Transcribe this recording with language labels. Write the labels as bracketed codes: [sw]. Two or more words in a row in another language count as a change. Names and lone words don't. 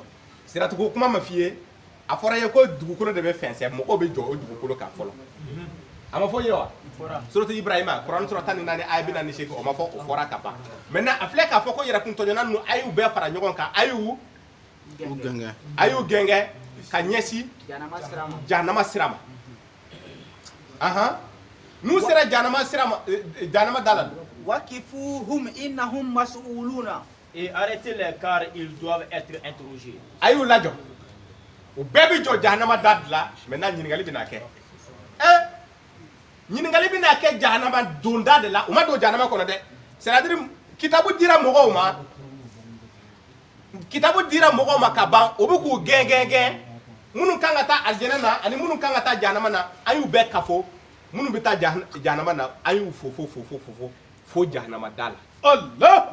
[bm] siratu ko kuma ma f'i ye a fɔra ye ko dugukolo de bɛ fɛnsɛn mɔgɔw bɛ jɔ o dugukolo kan fɔlɔ a ma fɔ ye wa suratu Ibrahima Kurani sura 14 aya 48 o ma fɔ o fɔra ka ban maintenant a filɛ k'a fɔ ko yɛrɛkun tɔɲɔna ninnu a y'u bɛɛ fara ɲɔgɔn kan a y'u gɛngɛ ka ɲɛsin jahanama sira ma n'u sera jahanama sira ma jahanama da la [ar] وقفوهم إنهم مسؤولون. [fr] Et arrêtez-les car ils doivent être interrogés. [bm] a y'u lajɔ u bɛɛ bɛ jɔ jahanama da de la maintenant ɲininkali bɛna kɛ ɲininkali bɛna kɛ jahanama donda de la u ma don jahanama kɔnɔ dɛ c'est-à-dire kitabu dira mɔgɔw ma ka ban o bɛ k'u gɛn minnu kan ka taa alijɛnɛ na ani minnu kan ka taa jahanama na an y'u bɛɛ kafo minnu bɛ taa jahanama na an y'u fo jahanama da la Allah